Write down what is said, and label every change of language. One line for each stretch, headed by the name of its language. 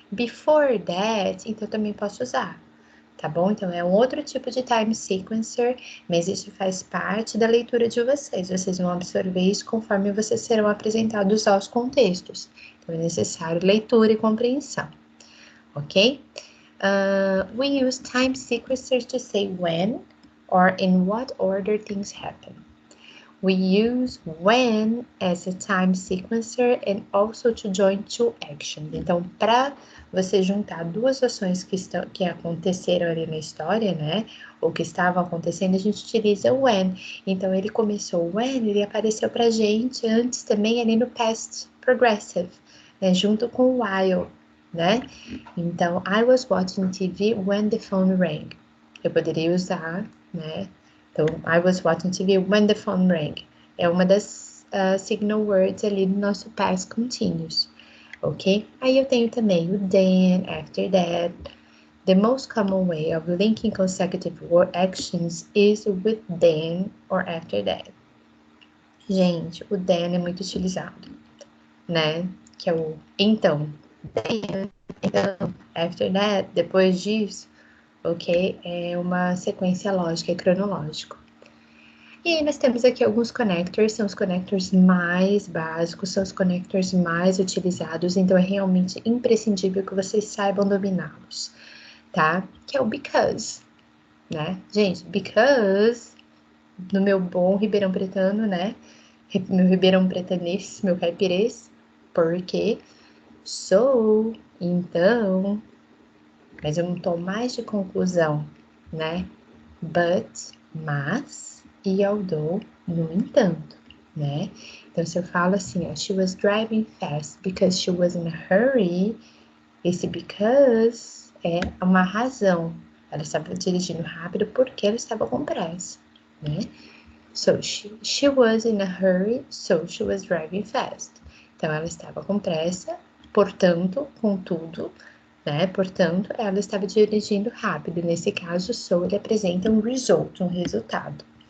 English: Before that,
Portuguese: então também posso usar. Tá bom? Então, é um outro tipo de time sequencer, mas isso faz parte da leitura de vocês. Vocês vão absorver isso conforme vocês serão apresentados aos contextos. Então, é necessário leitura e compreensão. Ok?
English: We use time sequencers to say when or in what order things happen. We use when as a time sequencer and also to join two actions.
Portuguese: Então, para você juntar duas ações que aconteceram ali na história, né? Ou que estavam acontecendo, a gente utiliza o when. Então, ele começou o when, ele apareceu pra gente antes também ali no past progressive, né? Junto com o while, né?
English: Então, I was watching TV when the phone rang.
Portuguese: Eu poderia usar, né?
English: Então, I was watching TV when the phone rang.
Portuguese: É uma das signal words ali do nosso past continuous, ok? Aí eu tenho também o then, after that.
English: The most common way of linking consecutive word actions is with then or after that.
Portuguese: Gente, o then é muito utilizado, né? Que é o então. Then, então, after that, depois disso, ok? É uma sequência lógica e cronológico. E aí nós temos aqui alguns connectors, são os connectors mais básicos, são os connectors mais utilizados, então é realmente imprescindível que vocês saibam dominá-los, tá? Que é o because, né? Gente, because, no meu bom ribeirão pretano, né? Meu ribeirão pretanês, meu caipirês, porque so, então, mas é um tom mais de conclusão, né? But, mas, e although, no entanto, né? Então, se eu falo assim, ó,
English: she was driving fast because she was in a hurry,
Portuguese: esse because é uma razão. Ela estava dirigindo rápido porque ela estava com pressa, né?
English: So, she was in a hurry, so she was driving fast.
Portuguese: Então, ela estava com pressa, portanto, contudo, né? Portanto, ela estava dirigindo rápido. Nesse caso, so ele apresenta um result, um resultado.